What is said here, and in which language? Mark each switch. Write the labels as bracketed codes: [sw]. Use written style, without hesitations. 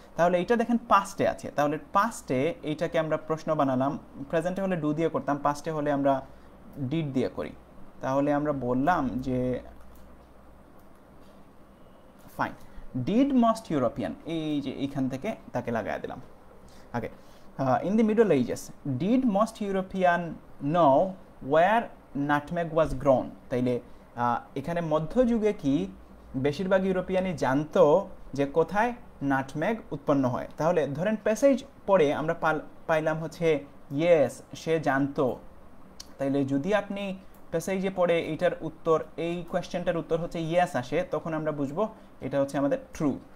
[bn] তাহলে এইটা দেখেন পাস্টে আছে, তাহলে পাস্টে এইটাকে আমরা প্রশ্ন বানালাম। প্রেজেন্টে হলে ডু দিয়ে করতাম, পাস্টে হলে আমরা ডিড দিয়ে করি। তাহলে আমরা বললাম যে ফাইন, [en] did most European, [bn] এই যে এইখান থেকে তাকে লাগাই দিলাম। [en] Okay, in the Middle Ages, did most European know where nutmeg was grown? [bn] তাইলে এখানে মধ্যযুগে কি বেশিরভাগ ইউরোপিয়ানই জানতো যে কোথায় নাটমেগ উৎপন্ন হয়? তাহলে ধরেন প্যাসেজ পড়ে আমরা পাইলাম হচ্ছে ইয়েস, সে জানতো। তাইলে যদি আপনি প্যাসেজে পড়ে এইটার উত্তর, এই কোয়েশ্চেনটার উত্তর হচ্ছে ইয়েস আসে, তখন আমরা বুঝবো এটা হচ্ছে আমাদের ট্রু।